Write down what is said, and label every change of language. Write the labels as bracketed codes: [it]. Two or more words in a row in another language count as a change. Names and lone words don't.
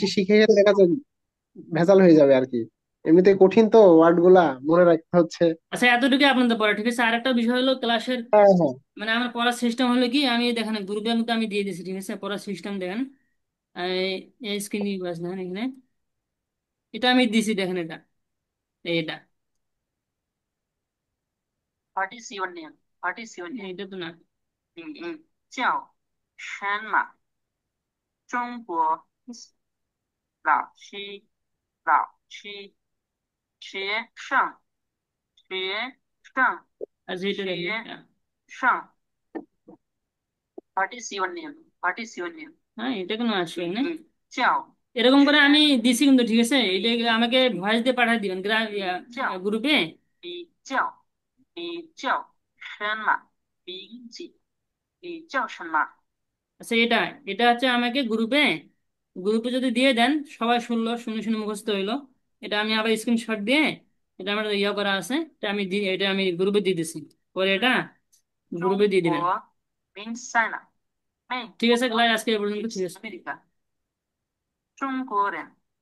[bn] বেশি শিখে গেলে দেখা যায় ভেজাল হয়ে যাবে আর কি। এমনিতে কঠিন তো ওয়ার্ড গুলা মনে রাখতে হচ্ছে। আচ্ছা, এতটুকু আপনাদের পড়া ঠিক আছে। আরেকটা বিষয় হলো ক্লাসের, হ্যাঁ হ্যাঁ। মানে আমার পড়ার সিস্টেম হলো কি, আমি দেখেন গ্রুপে মধ্যে আমি দিয়ে দিয়েছি, ঠিক আছে? পড়ার সিস্টেম দেখেন, এই স্ক্রিন বাস দেখেন এখানে, এটা আমি দিছি, দেখেন এটা, এটা [en] What is your name? What is your name? [bn] এটা তো না। [zh] 名叫什么？中国老师，学生。 [bn] আচ্ছা, এটা দেখেন এটা। [en] 学生。What is your name? What is your name? [bn] হ্যাঁ, এটা কেন আসবে এখানে? [zh] 叫 [bn] এরকম করে আমি দিছি কিন্তু, ঠিক আছে? এটা আমাকে ভয়েস দিয়ে পাঠিয়ে দিবেন [zh] 叫 [bn] গ্রুপে। [zh] 你叫什么名字？你叫什么？ [bn] আচ্ছা, এটা এটা হচ্ছে আমাকে গ্রুপে গ্রুপে যদি দিয়ে দেন, সবাই শুনলো, শুনে শুনে মুখস্থ হইলো। এটা আমি আবার স্ক্রিনশট দিয়ে, এটা আমার ইয়ে করা আছে, এটা আমি গ্রুপে দিয়ে দিছি। পরে এটা গ্রুপে দিয়ে দিবেন। [zh] 中国名在哪？美 [bn] ঠিক আছে, [zh] 国 [bn] ক্লাস আজকে এই পর্যন্ত, ঠিক আছে। [zh] ，America。中国人